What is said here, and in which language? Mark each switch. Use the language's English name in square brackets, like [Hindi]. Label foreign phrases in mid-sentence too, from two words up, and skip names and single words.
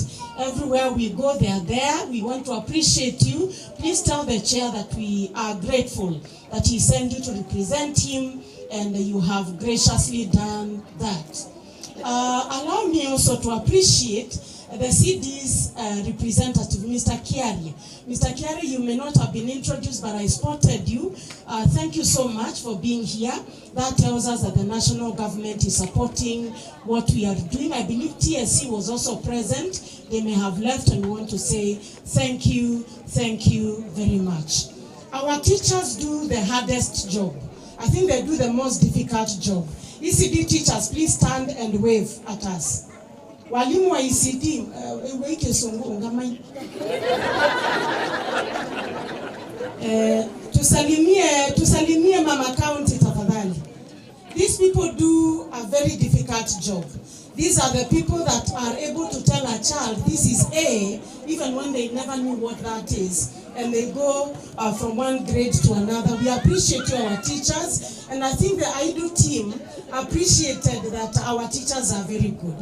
[English] Everywhere we go, they are there. We want to appreciate you. Please tell the chair that we are grateful that he sent you to represent him, and you have graciously done that. Allow me also to appreciate the CD's representative, Mr. Kiari. Mr. Kiari, you may not have been introduced, but I spotted you. Thank you so much for being here. That tells us that the national government is supporting what we are doing. I believe TSC was also present. They may have left, and we want to say thank you very much. Our teachers do the hardest job. I think they do the most difficult job. ECD teachers, please stand and wave at us. [Swahili] Walimu wa ECD, tusalimie Mama County tafadhali. [English] These people do a very difficult job. These are the people that are able to tell a child this is A, even when they never knew what that is. and they go from one grade to another. We appreciate you, our teachers, and I think the IDU team appreciated that our teachers are very good.